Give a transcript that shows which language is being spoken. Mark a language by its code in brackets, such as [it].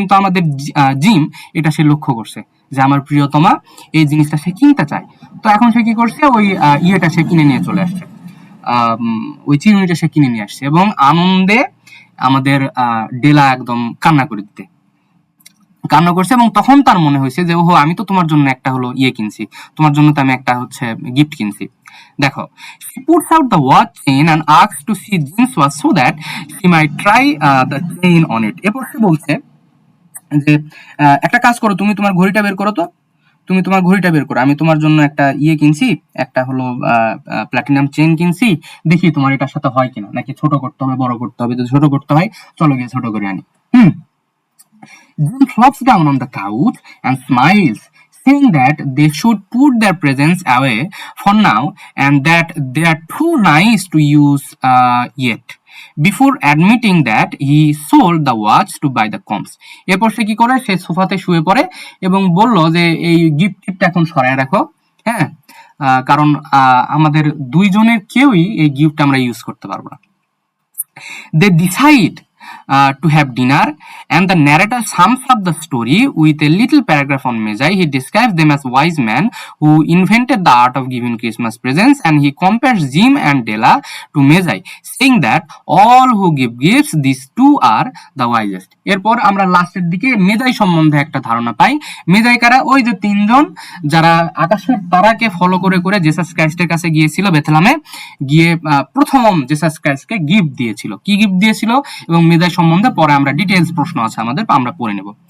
[bn] কিন্তু আমাদের জিম এটা সে লক্ষ্য করছে যে আমার প্রিয়তমা এই জিনিসটা সে কিনতে চায়, তো এখন সে কি করছে, ওই ইয়েটা সে কিনে নিয়ে চলে আসছে, ওই চিরুনিটা সে কিনে নিয়ে আসছে এবং আনন্দে আমাদের ডেলা একদম কান্না করছে। এবং তখন তার মনে হয়েছে যে ওহো, আমি তো তোমার জন্য একটা হলো ইয়ে কিনছি, তোমার জন্য তো আমি একটা হচ্ছে গিফট কিনছি। দেখো, [en] she puts out the watch chain and asks to see Jim's watch so that she might try the chain on it. [bn] এরপর সে বলছে যে একটা কাজ করো, তুমি তোমার ঘড়িটা বের করো তো, তুমি তোমার ঘড়িটা বের করো, আমি তোমার জন্য একটা ইয়ে কিনছি, একটা হলো প্লাটিনাম চেন কিনছি, দেখি তোমার এটার সাথে হয় কিনা, নাকি ছোট করতে হবে বড় করতে হবে, যদি ছোট করতে হয় চলো গিয়ে ছোট করে আনি। হুম। [en] Jim flops down on the couch and smiles, saying that they should put their presents away for now and that they are too nice to use yet. Before admitting that he sold the watch to buy the combs. [bn] এরপর সে কি করে, সে সোফাতে শুয়ে পড়ে এবং বলল যে এই গিফটটা এখন সরায় রাখো, হ্যাঁ, কারণ আমাদের দুইজনের কেউই এই গিফট আমরা ইউজ করতে পারবো না। [en] They decide to have dinner, and the narrator sums up the story with a little paragraph on Magi. He describes them as wise men who invented the art of giving Christmas presents, and he compares Jim and Della to Magi, saying that all who give gifts, these two are the wisest. [bn] এরপর আমরা লাস্টের দিকে মেজাই সম্বন্ধে একটা ধারণা পাই। মেজাই কারা? ওই যে তিনজন যারা আকাশের তারাকে ফলো করে করে জেসাস ক্রাইস্টের কাছে গিয়েছিল বেথলেমে, গিয়ে প্রথম জেসাস ক্রাইস্টকে গিফট দিয়েছিল। কি গিফট দিয়েছিল এবং মেজাই সম্বন্ধে পরে আমরা ডিটেলস প্রশ্ন আছে আমাদের, আমরা পড়ে নেব।